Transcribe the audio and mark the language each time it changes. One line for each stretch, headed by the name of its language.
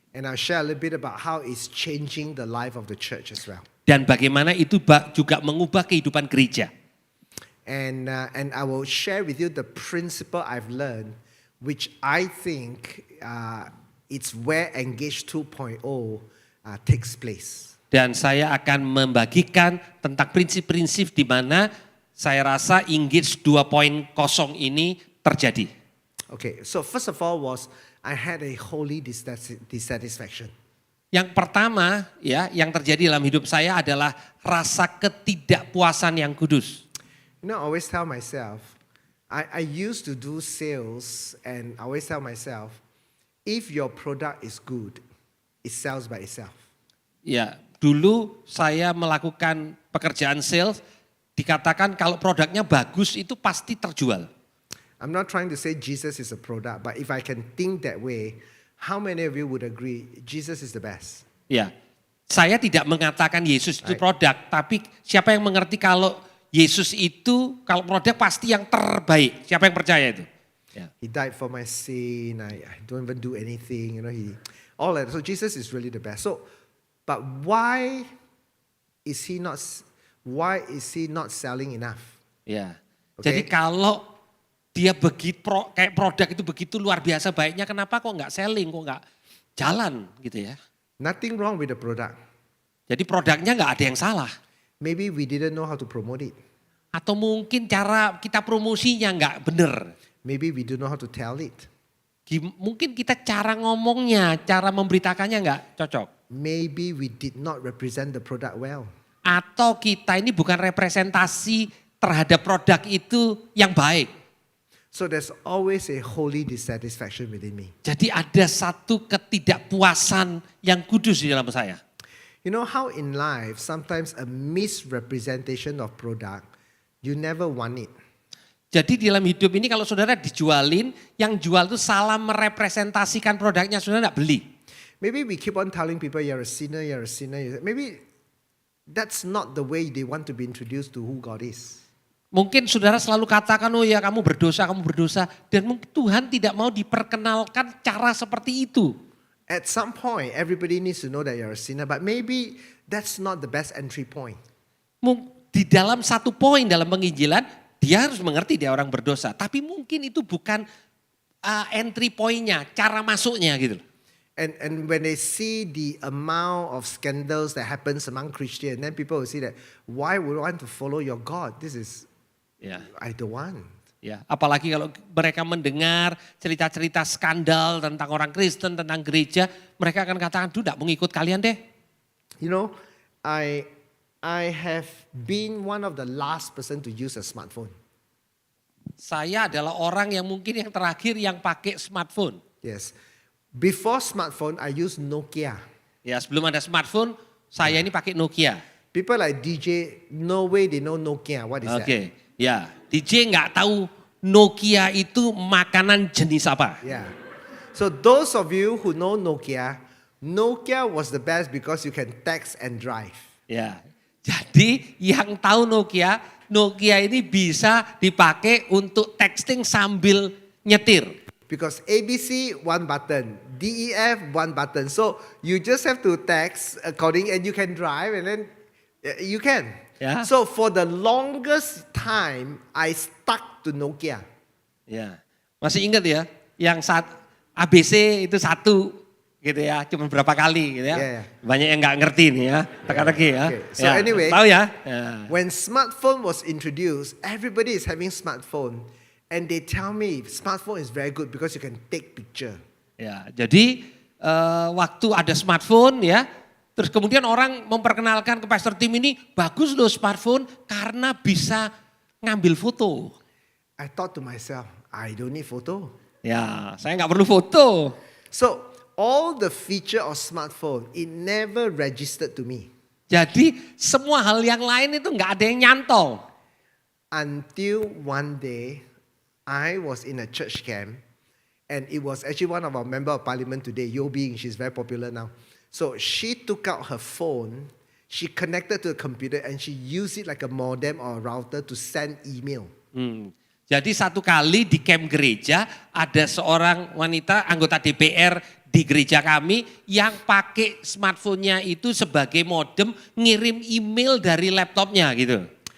English: And I'll share a little bit about how it's changing the life of the church as well.
Indonesian: Dan bagaimana itu juga mengubah kehidupan gereja.
English: And I will share with you the principle I've learned, which I think it's where Engage 2.0 takes place.
Indonesian: Dan saya akan membagikan tentang prinsip-prinsip di mana saya rasa Engage 2.0 ini terjadi.
English: Okay, so first of all I had a holy dissatisfaction.
Indonesian: Yang pertama ya, yang terjadi dalam hidup saya adalah rasa ketidakpuasan yang kudus.
English: You know, I always tell myself, I used to do sales and I always tell myself, if your product is good, it sells by itself.
Indonesian: Ya, dulu saya melakukan pekerjaan sales, dikatakan kalau produknya bagus itu pasti terjual.
English: I'm not trying to say Jesus is a product, but if I can think that way, how many of you would agree Jesus is the best?
Indonesian: Ya, saya tidak mengatakan Yesus itu produk, tapi siapa yang mengerti kalau Yesus itu kalau produk pasti yang terbaik? Siapa yang percaya itu? Ya.
English: He died for my sin. I don't even do anything. You know, all that. So Jesus is really the best. So, but why is he not selling enough?
Indonesian: Ya.
English: Okay.
Indonesian: Jadi kalau dia kayak produk itu begitu luar biasa baiknya, kenapa kok nggak selling, kok nggak jalan gitu ya?
English: Nothing wrong with the product.
Indonesian: Jadi produknya nggak ada yang salah.
English: Maybe we didn't know how to promote it.
Indonesian: Atau mungkin cara kita promosinya nggak benar.
English: Maybe we don't know how to tell it.
Indonesian: Mungkin kita cara ngomongnya, cara memberitakannya nggak cocok.
English: Maybe we did not represent the product well.
Indonesian: Atau kita ini bukan representasi terhadap produk itu yang baik.
English: So there's always a holy dissatisfaction within me.
Indonesian: Jadi ada satu ketidakpuasan yang kudus di dalam saya.
English: You know how in life sometimes a misrepresentation of product, you never want it.
Indonesian: Jadi di dalam hidup ini kalau saudara dijualin, yang jual itu salah merepresentasikan produknya, saudara tidak beli.
English: Maybe we keep on telling people you're a sinner, you're a sinner. Maybe that's not the way they want to be introduced to who God is.
Indonesian: Mungkin saudara selalu katakan, oh ya kamu berdosa. Dan mungkin Tuhan tidak mau diperkenalkan cara seperti itu.
English: At some point, everybody needs to know that you're a sinner, but maybe that's not the best entry point.
Indonesian: Di dalam satu poin dalam penginjilan, dia harus mengerti dia orang berdosa. Tapi mungkin itu bukan entry point-nya, cara masuknya gitu.
English: And when they see the amount of scandals that happens among Christians, then people will see that, why would I want to follow your God? This is, I don't want.
Indonesian: Ya, apalagi kalau mereka mendengar cerita-cerita skandal tentang orang Kristen, tentang gereja, mereka akan katakan, "Duh, enggak mau ngikut kalian deh."
English: You know, I have been one of the last person to use a smartphone.
Indonesian: Saya adalah orang yang mungkin yang terakhir yang pakai smartphone.
English: Yes. Before smartphone, I use Nokia.
Indonesian: Ya, sebelum ada smartphone, saya ini pakai Nokia.
English: People like DJ, no way they know Nokia. What is
Indonesian: Oke, ya. DJ nggak tahu Nokia itu makanan jenis apa.
English: that? Yeah. So those of you who know Nokia, Nokia was the best because you can text and drive.
Indonesian: Ya. Jadi yang tahu Nokia, Nokia ini bisa dipakai untuk texting sambil nyetir.
English: Because ABC, one button. DEF, one button. So you just have to text according and you can drive and then you can. Yeah. So for the longest time, I stuck to Nokia.
Indonesian: Ya, masih ingat ya, yang ABC itu satu gitu ya, cuma berapa kali gitu ya.
English: Yeah, yeah.
Indonesian: Banyak yang nggak ngerti nih ya, teka-teki ya.
English: Okay. So
Indonesian: Ya,
English: anyway,
Indonesian: tahu ya. Ya.
English: when smartphone was introduced, everybody is having smartphone. And they tell me smartphone is very good because you can take picture.
Indonesian: Ya, jadi waktu ada smartphone ya, terus kemudian orang memperkenalkan ke Pastor Tim ini, bagus loh smartphone karena bisa ngambil foto.
English: I thought to myself, I don't need photo.
Indonesian: Ya, saya nggak perlu foto.
English: So all the feature of smartphone, it never registered to me.
Indonesian: Jadi semua hal yang lain itu nggak ada yang nyantol.
English: Until one day, I was in a church camp, and it was actually one of our member of parliament today, Yo Bing, she's very popular now. So she took out her phone, she connected to the computer, and she used it like a modem or a router to send email.
Indonesian: Jadi satu kali di camp gereja ada seorang wanita anggota DPR di gereja kami yang pakai smartphone-nya itu sebagai modem ngirim email dari laptopnya gitu.